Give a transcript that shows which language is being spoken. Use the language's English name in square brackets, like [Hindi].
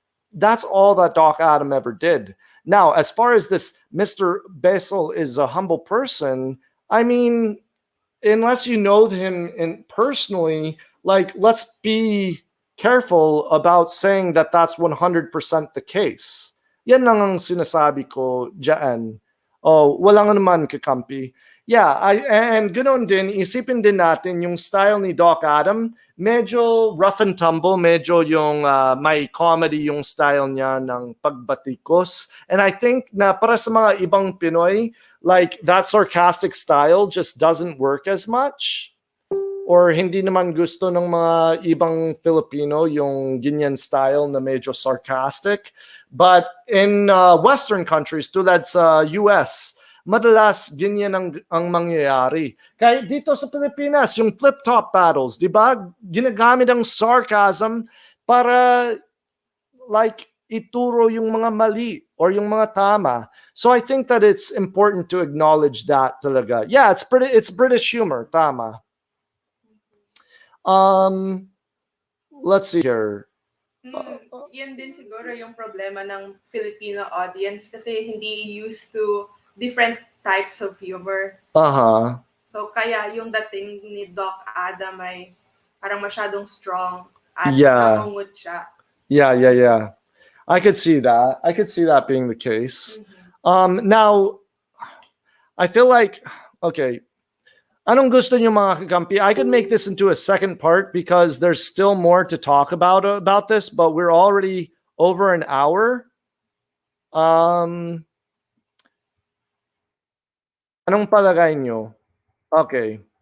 [English] That's all that Doc Adam ever did. Now, as far as this Mr. Bessel is a humble person, I mean, unless you know him personally, like, let's be careful about saying that that's 100% the case. [Filipino] Yan lang ang sinasabi ko dyan. Oh, walang naman kakampi. Yeah, and ganoon din, isipin din natin yung style ni Doc Adam, medyo rough and tumble, medyo yung may comedy yung style niya ng pagbatikos. [English] And I think [Filipino] na para sa mga ibang Pinoy, [English] like that sarcastic style just doesn't work as much. [Filipino] Or hindi naman gusto ng mga ibang Filipino yung ganyan style na medyo sarcastic. [English] But in Western countries, [Filipino] tulad sa US, madalas ganyan ang mangyayari. Kaya dito sa Pilipinas, yung flip-top battles, di ba? Ginagamit ang sarcasm para like ituro yung mga mali or yung mga tama. [English] So I think that it's important to acknowledge that talaga. Yeah, it's British humor, tama. Let's see here. [Filipino] Yan din siguro yung problema ng Filipino audience kasi hindi used to different types of humor. So kaya yung dating ni Doc Adam ay parang masyadong strong at nangungut siya. [English] Yeah. I could see that. I could see that being the case. Now, I feel like, okay, [Filipino] anong gusto niyo mga kakampi? [English] I could make this into a second part because there's still more to talk about this, but we're already over an hour. [Filipino] Anong palagay niyo? Okay.